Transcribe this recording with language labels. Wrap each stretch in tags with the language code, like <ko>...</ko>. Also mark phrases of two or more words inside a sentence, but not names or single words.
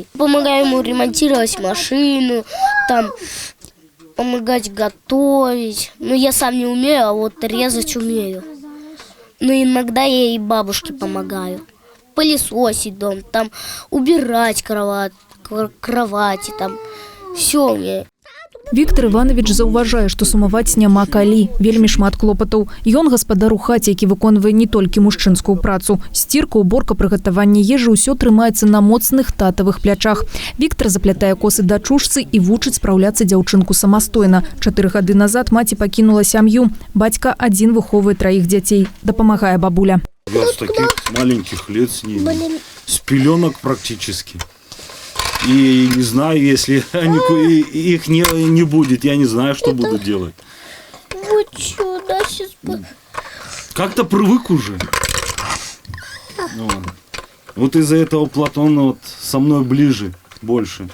<ru>Помогаю ему ремонтировать машину, там помогать готовить. Ну, я сам не умею, а вот резать умею. Но иногда я и бабушке помогаю. Пылесосить дом, там убирать кровати, там все умею.</ru> <be>Віктор Іванович заўважае, што сумаваць няма калі. Вельмі шмат клопатаў. Ён гаспадар у хаце, які выконвае не толькі мужчынскую працу. Сцірка, уборка, прыгатаванне ежы – усё трымаецца на моцных татавых плячах. Віктор заплятае косы дачушцы і вучыць спраўляцца дзяўчынку самастойна. 4 гады назад маці пакінула сям'ю. Бацька адзін выхоўвае 3 дзяцей. Дапамагае бабуля.</be> <ru>Я с таких маленьких лет с ними, с пеленок практически. И не знаю, если их не будет, я не знаю, что буду делать. Как-то привык уже. Вот из-за этого Платон вот со мной ближе, больше.</ru>